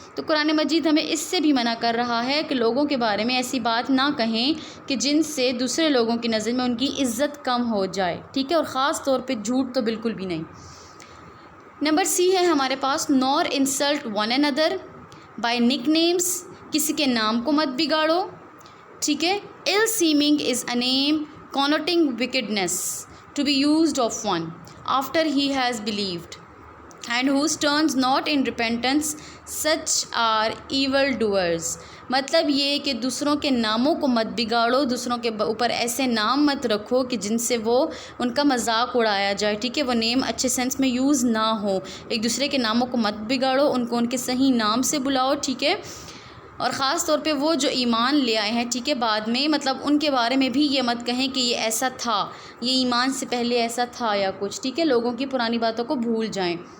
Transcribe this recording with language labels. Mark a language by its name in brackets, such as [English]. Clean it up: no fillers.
[Urdu] تو قرآن مجید ہمیں اس سے بھی منع کر رہا ہے کہ لوگوں کے بارے میں ایسی بات نہ کہیں کہ جن سے دوسرے لوگوں کی نظر میں ان کی عزت کم ہو جائے, ٹھیک ہے, اور خاص طور پہ جھوٹ تو بالکل بھی نہیں. نمبر سی ہے ہمارے پاس, [English] nor insult one another by nicknames, [Urdu] کسی کے نام کو مت بگاڑو, ٹھیک ہے. [English] ill seeming is a name connoting wickedness to be used of one after he has believed and whose turns not in repentance, such are evil doers. [Urdu] مطلب یہ کہ دوسروں کے ناموں کو مت بگاڑو, دوسروں کے اوپر ایسے نام مت رکھو کہ جن سے وہ ان کا مذاق اڑایا جائے, ٹھیک ہے, وہ نیم اچھے سینس میں یوز نہ ہو. ایک دوسرے کے ناموں کو مت بگاڑو, ان کو ان کے صحیح نام سے بلاؤ, ٹھیک ہے. اور خاص طور پہ وہ جو ایمان لے آئے ہیں, ٹھیک ہے, بعد میں, مطلب ان کے بارے میں بھی یہ مت کہیں کہ یہ ایسا تھا, یہ ایمان سے پہلے ایسا تھا یا کچھ, ٹھیک ہے, لوگوں کی پرانی باتوں کو بھول جائیں.